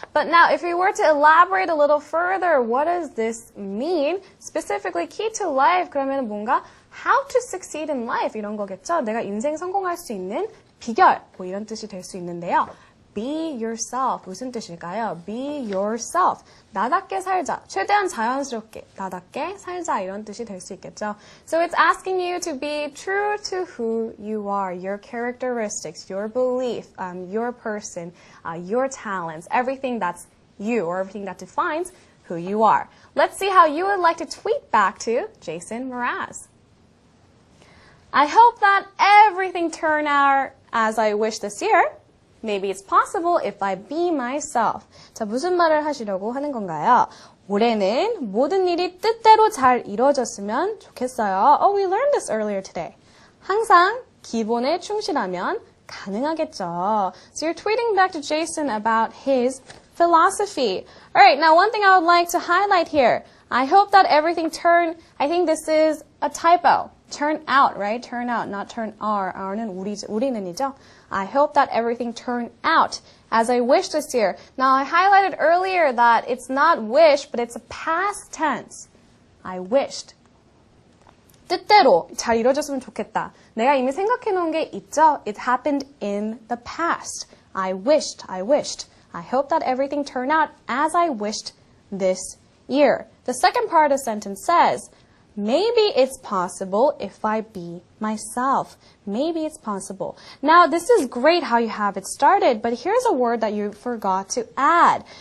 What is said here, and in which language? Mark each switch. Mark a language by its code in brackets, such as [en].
[en] But now, if we were to elaborate a little further, what does this mean? Specifically, key to life, [ko] 그러면 뭔가 [en] how to succeed in life [ko] 이런 거겠죠? 내가 인생 성공할 수 있는 비결, 뭐 이런 뜻이 될 수 있는데요. [en] Be yourself. [ko] 무슨 뜻일까요? [en] Be yourself. [ko] 나답게 살자. 최대한 자연스럽게 나답게 살자 이런 뜻이 될 수 있겠죠. [en] So it's asking you to be true to who you are, your characteristics, your belief, your person, your talents, everything that's you or everything that defines who you are. Let's see how you would like to tweet back to Jason Mraz. I hope that everything turned out as I wish this year. Maybe it's possible if I be myself. [ko] 자, 무슨 말을 하시려고 하는 건가요? 올해는 모든 일이 뜻대로 잘 이루어졌으면 좋겠어요. [en] Oh, we learned this earlier today. [ko] 항상 기본에 충실하면 가능하겠죠. [en] So you're tweeting back to Jason about his philosophy. All right, now one thing I would like to highlight here. I hope that everything turned, I think this is a typo. Turn out, right? Turn out, not turn are. [ko] R는 우리는이죠. [en] I hope that everything turned out as I wish this year. Now, I highlighted earlier that it's not wish, but it's a past tense. I wished. [ko] 뜻대로 잘 이루어졌으면 좋겠다. 내가 이미 생각해 놓은 게 있죠? [en] It happened in the past. I wished. I hope that everything turned out as I wished this year. The second part of the sentence says, maybe it's possible if I be myself. Maybe it's possible. Now, this is great how you have it started, but here's a word that you forgot to add.